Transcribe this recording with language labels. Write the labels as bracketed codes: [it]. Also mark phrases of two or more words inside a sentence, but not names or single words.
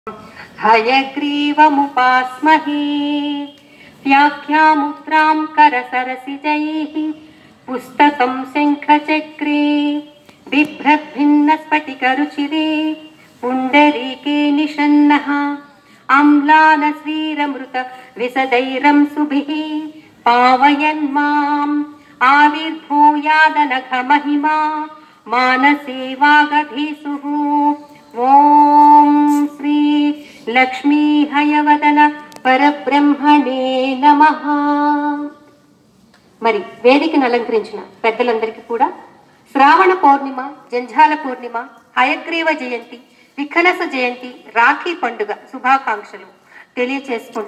[sa] हयग्रीवमुपास्महे व्याख्यामुद्रां करसरसिजैः पुस्तकं शङ्खचक्रे बिभ्रद्भिन्नस्फटिकरुचिरे पुण्डरीके निषन्नः आम्लानश्रीरमृत विशदैरंसुभिः पावयन् माम् आविर्भूयादनघमहिमा मानसे वागधीसुः। ఓం శ్రీ లక్ష్మీ హయవదన పరబ్రహ్మణే నమః. [te] మరి వేదికను అలంకరించిన పెద్దలందరికీ కూడా శ్రావణ పౌర్ణిమ, జంఝాల పూర్ణిమ, హయగ్రీవ జయంతి, విఖనస జయంతి, రాఖీ పండుగ శుభాకాంక్షలు తెలియచేసుకుంటూ